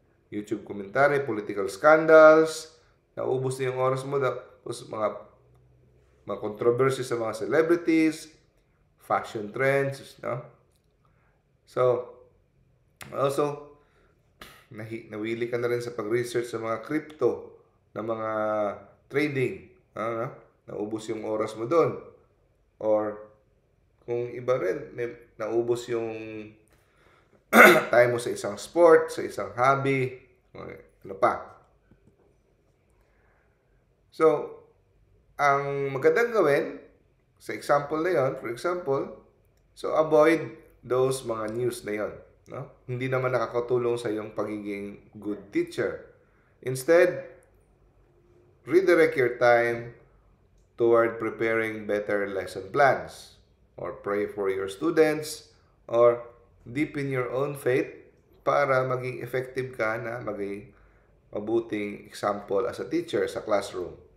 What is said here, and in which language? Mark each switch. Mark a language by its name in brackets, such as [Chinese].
[English] YouTube commentary, political scandals. [Filipino] Naubos na yung oras mo. Tapos mga controversy sa mga celebrities, fashion trends, no? So, also, nawili ka na rin sa pag-research sa mga crypto, na mga trading, no? Naubos yung oras mo doon. Or, kung iba rin, naubos yung time mo sa isang sport, sa isang hobby, ano pa. So, ang magandang gawin, sa example na yon, for example, so [English] avoid those [Filipino] mga news na yon. No? Hindi naman nakakatulong sa iyong pagiging good teacher. [English] Instead, redirect your time toward preparing better lesson plans, or pray for your students, or deepen your own faith [Filipino] para maging effective ka na maging mabuting example [English] as a teacher sa classroom.